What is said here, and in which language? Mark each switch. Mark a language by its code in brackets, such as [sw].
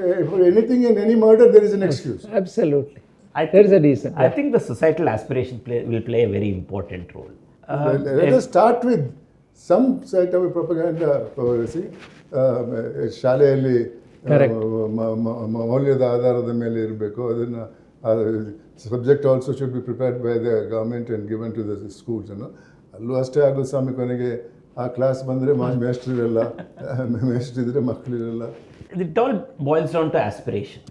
[en] For anything in any murder there is an excuse. Absolutely. There is a reason. I think the societal aspiration will play a very important role. Let us start with some sort of propaganda, see, [kn] ಶಾಲೆಯಲ್ಲಿ [en] Correct. [kn] ಮೌಲ್ಯದ ಆಧಾರದ ಮೇಲೆ ಇರಬೇಕು. ಅದನ್ನು [en] subject also should be prepared by the government and given to the schools [kn] ಅನ್ನೋ. ಅಲ್ಲೂ ಅಷ್ಟೇ ಆಗೋದು ಸ್ವಾಮಿ, ಕೊನೆಗೆ ಆ ಕ್ಲಾಸ್ ಬಂದರೆ ಮೇಷ್ಟ್ರಿರಲ್ಲ, ಮೇಷ್ಟ್ರಿದ್ರೆ ಮಕ್ಕಳಿರಲ್ಲ. [en] It all boils down to aspiration.